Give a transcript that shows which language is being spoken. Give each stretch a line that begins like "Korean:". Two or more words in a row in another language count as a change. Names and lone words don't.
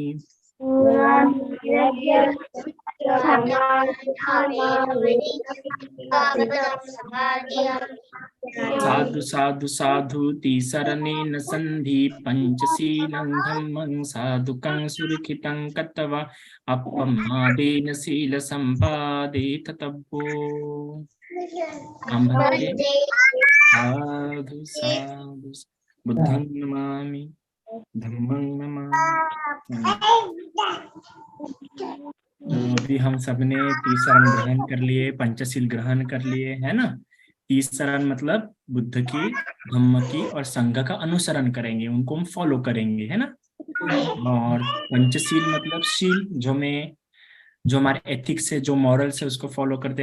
Pali: साधु साधु साधु तीसरनेन संधि पंचशीलं धम्मं साधुकं सुरक्षितं कत्वा अपमादेन शील संपादे ततब्बो। साधु साधु बुद्धं नमामि धम्मं नमामि।
Hindi: अभी हम सबने तीसरण ग्रहण कर लिए, पंचशील ग्रहण कर लिए, है ना। तीसरण मतलब बुद्ध की, धम्म की और संघ का अनुसरण करेंगे, उनको हम फॉलो करेंगे, है ना। और पंचशील मतलब शील, जो हमारे एथिक्स है, जो मॉरल्स है, उसको फॉलो करते हैं।